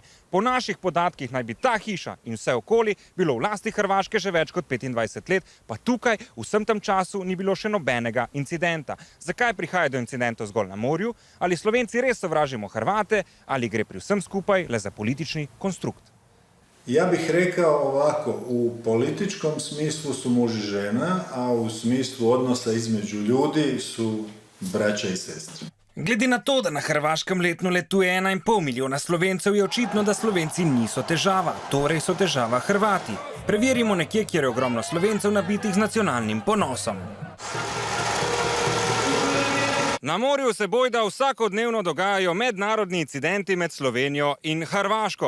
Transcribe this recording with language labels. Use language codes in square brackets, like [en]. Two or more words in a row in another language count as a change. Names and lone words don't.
[sl] Po naših podatkih naj bi ta hiša in vse okoli bilo v lasti Hrvaške že več kot 25 let, pa tukaj v vsem tem času ni bilo še nobenega incidenta. Zakaj prihaja do incidentov zgolj na morju? Ali Slovenci res sovražimo Hrvate, ali gre pri vsem skupaj le za politični konstrukt? [hr] Ja bih rekao ovako, u političkom smislu su muž i žena, a u smislu odnosa između ljudi su braća i sestre. [sl] Glede na to, da na Hrvaškem letno letuje 1,5 milijona Slovencev, je očitno, da Slovenci niso težava, torej so težava Hrvati. Preverimo nekje, kjer je ogromno Slovencev nabitih z nacionalnim ponosom. Na morju se bojda vsakodnevno dogajajo mednarodni incidenti med Slovenijo in Hrvaško.